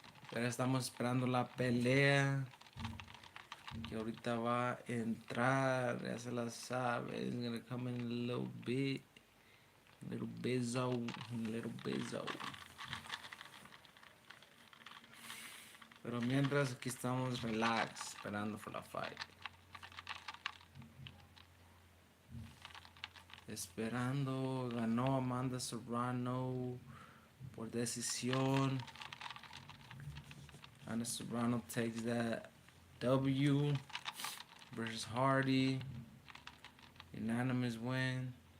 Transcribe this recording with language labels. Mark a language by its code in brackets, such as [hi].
[es] Pero estamos esperando la pelea. Que ahorita va a entrar. Ya se la sabe. [en] It's gonna come in a little bit. Little bizzo. Little bizzo. [es] Pero mientras aquí estamos relax. Esperando for la fight. Esperando. Ganó Amanda Serrano por decisión. [en] Amanda Serrano takes that W versus Hardy. Unanimous win.